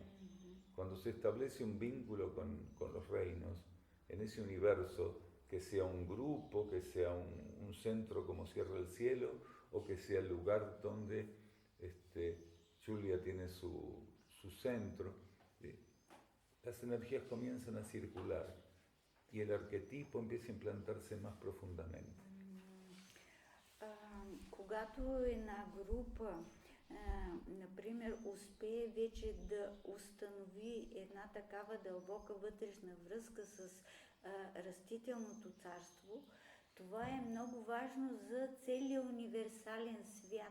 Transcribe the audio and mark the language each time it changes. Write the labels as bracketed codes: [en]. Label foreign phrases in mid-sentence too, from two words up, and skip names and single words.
[es] Cuando se establece un vínculo con los reinos, en ese universo, que sea un grupo, que sea un centro como Cierra el Cielo, o que sea el lugar donde Julia tiene su centro, las energías comienzan a circular y el arquetipo empieza a implantarse más profundamente. [bg] Когато една група, например, успее вече да установи една такава дълбока вътрешна връзка с растителното царство, това е много важно за целия универсален свят.